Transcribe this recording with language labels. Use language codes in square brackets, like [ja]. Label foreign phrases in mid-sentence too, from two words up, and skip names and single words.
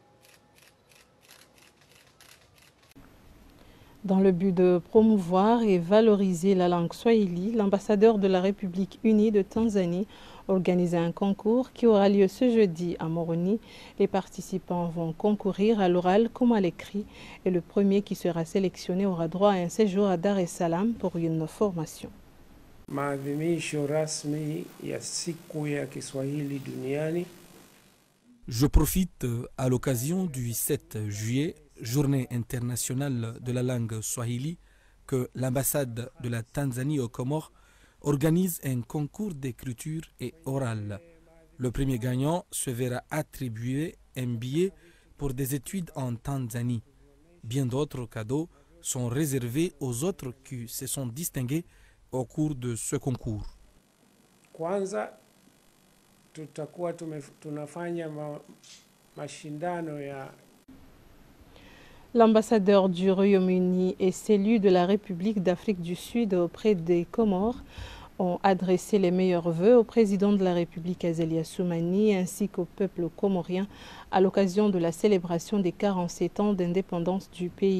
[fr] Dans le but de promouvoir et valoriser la langue swahili, l'ambassadeur de la République unie de Tanzanie organise un concours qui aura lieu ce jeudi à Moroni. Les participants vont concourir à l'oral comme à l'écrit et le premier qui sera sélectionné aura droit à un séjour à Dar es Salaam pour une formation. [sw] Maadhimisho rasmi ya siku ya Kiswahili duniani. [fr] Je profite à l'occasion du 7 juillet, journée internationale de la langue swahili que l'ambassade de la Tanzanie aux Comores organise un concours d'écriture et orale. Le premier gagnant se verra attribuer un billet pour des études en Tanzanie. Bien d'autres cadeaux sont réservés aux autres qui se sont distingués au cours de ce concours. [sw] Kwanza tutakuwa tunafanya mashindano ya. [fr] L'ambassadeur du Royaume-Uni et celui de la République d'Afrique du Sud auprès des Comores ont adressé les meilleurs vœux au président de la République Azali Assoumani ainsi qu'au peuple comorien à l'occasion de la célébration des 47 ans d'indépendance du pays.